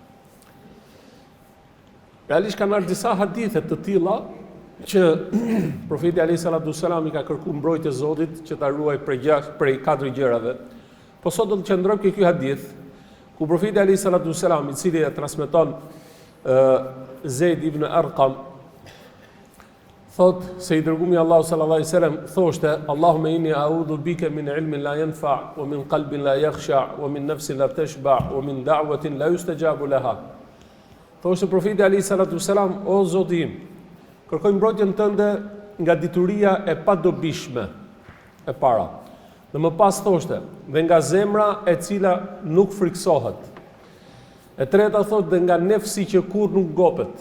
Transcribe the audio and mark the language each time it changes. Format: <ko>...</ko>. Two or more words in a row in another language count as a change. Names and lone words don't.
<sq>Realisht kanë ardhur disa hadithe të tilla që profeti</sq> <ar>عليه الصلاة والسلام</ar> <sq>i ka kërkuar mbrojtje Zotit që ta ruaj prej 4 gjërave. Po sot do të qëndrojmë ke ky hadith ku profeti</sq> <ar>عليه الصلاة والسلام,</ar> <sq>i cili e transmeton Zeid ibn Arqam, thot se i dërgumi Allahu</sq> <ar>صلى الله عليه وسلم</ar> <sq>thoshte:</sq> <ar>اللهم إني أعوذ بك من علم لا ينفع ومن قلب لا يخشع ومن نفس لا تشبع ومن دعوة لا يستجاب لها.</ar> <sq>Thoshte profeti</sq> <ar>عليه الصلاة والسلام:</ar> <sq>o Zoti im, kërkoj mbrojtjen tënde nga dituria e padobishme e para. Dhe më pas thoshte, dhe nga zemra e cila nuk friksohet. E treta thot, dhe nga nefsi që kur nuk gopet.</sq>